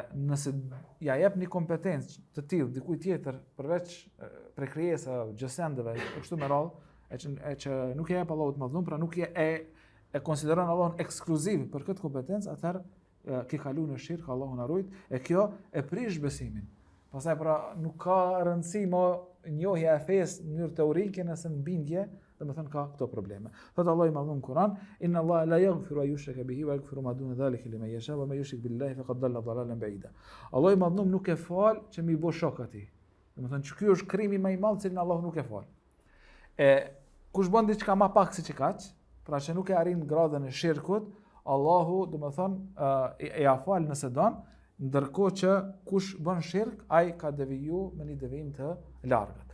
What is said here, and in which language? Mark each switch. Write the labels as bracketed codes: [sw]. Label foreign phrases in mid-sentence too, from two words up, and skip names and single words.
[sq] Nëse ja jep një kompetencë të tillë dikujt tjetër përveç prej krijesa, gjësendeve, kështu me radhë, e që nuk e jep Allahut më dhun, pra nuk e konsideron Allahun ekskluziv për këtë kompetencë, atëherë ke kalu në shirk, Allahu na ruaj, e kjo e prish besimin. Pastaj pra nuk ka rëndësi më njohja e fesë në mënyrë teorike nëse në bindje, domethënë ka këto probleme. Thot Allahu i madhun Kur'an, [ar] إن الله لا يغفر أن يشرك به ويغفر ما دون ذلك لمن يشاء ومن يشرك بالله فقد ضل ضلالا بعيدا. [sq] Allahu i madhun nuk e fal që mi bë shok atij. Domethënë që ky është krimi më i madh që Allahu nuk e fal. Kush bën diçka më pak se çikaç, pra që nuk e arrin gradën e shirkut, Allahu domethënë e afal nëse don, ndërkohë që kush bën shirk, ai ka deviju me një devijim të largët.